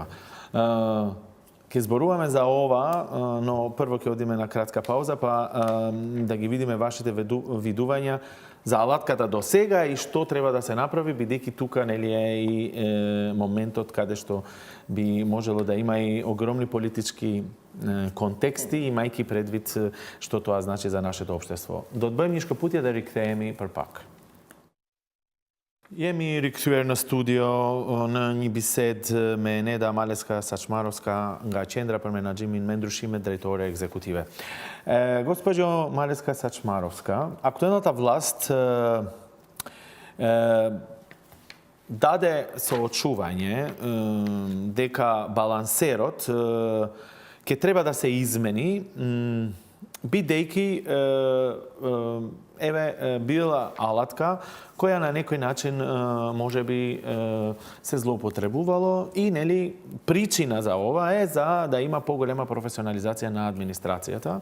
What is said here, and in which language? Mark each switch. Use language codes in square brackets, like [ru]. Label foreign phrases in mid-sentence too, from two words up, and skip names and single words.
[mk] Ќе зборуваме за ова, но прво ќе одиме на кратка пауза, па да ги видиме вашите видувања за алатката до сега и што треба да се направи, бидејќи тука е и моментот каде што би можело да има и огромни политички контексти, имајќи предвид што тоа значи за нашето општество. [sq] Do të bëjmë një shkëputje dhe rikthehemi për pak. Jemi rikthyer në studio në një bisedë me Neda Maleska Saçmarovska nga Qendra për Menaxhimin me Ndryshimet drejtore ekzekutive. [mk] Gospođo Maleska Saçmarovska, aktuelната власт даде соочување дека балансерот ќе треба да се измени, бидејќи била алатка која на некој начин може би се злоупотребувало и причина за ова е за да има поголема професионализација на администрацијата.